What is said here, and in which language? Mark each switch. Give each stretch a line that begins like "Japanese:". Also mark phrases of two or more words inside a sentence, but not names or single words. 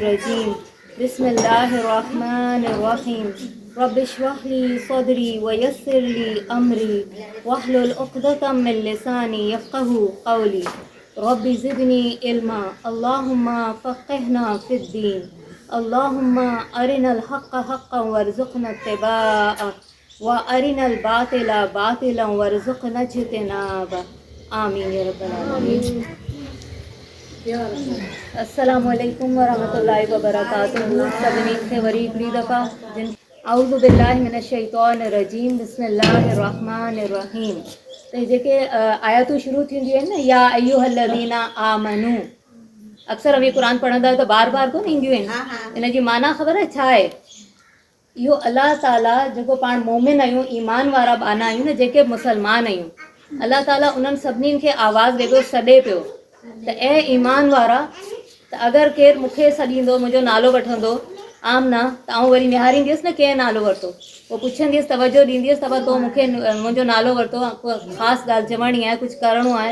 Arabic: رجيم، بسم الله الرحمن الرحيم، رب اشرح لي صدري ويسر لي أمري واحلل عقدة من لساني يفقهوا قولي، رب زدني علما، اللهم فقهنا في الدين، اللهم أرنا الحق حقا وارزقنا اتباعه وأرنا الباطل باطلا وارزقنا اجتنابه. آمين يا رب العالمين. السلام عليكم ورحمة الله وبركاته.
Sindhi: सभिनी खे वरी हिकिड़ी दफ़ा
Arabic: أعوذ بالله من الشيطان الرجيم بسم الله الرحمن الرحيم.
Sindhi: त जेके आयतूं शुरू थींदियूं आहिनि न,
Arabic: يا أيها الذين آمنوا,
Sindhi: अक्सर हम क़ुरान पढ़ंदा आहियूं त बार बार कोन ईंदियूं आहिनि। इन जी माना ख़बर आहे छा आहे? इहो अलाह ताला जेको पाण मोमिन आहियूं, ईमान वारा बाना आहियूं न, जेके मुसलमान आहियूं, अलाह ताला उन्हनि सभिनीनि खे आवाज़ ॾे सॾे पियो त ऐं ईमान वारा, त अगरि केरु मूंखे सॾींदो, मुंहिंजो नालो वठंदो आमना, त आउं वरी निहारींदसि न कंहिं नालो वरितो, पोइ पुछंदसि, तवजो ॾींदसि, त तो मूंखे मुंहिंजो नालो वरितो, ख़ासि ॻाल्हि चवणी आहे, कुझु करिणो आहे।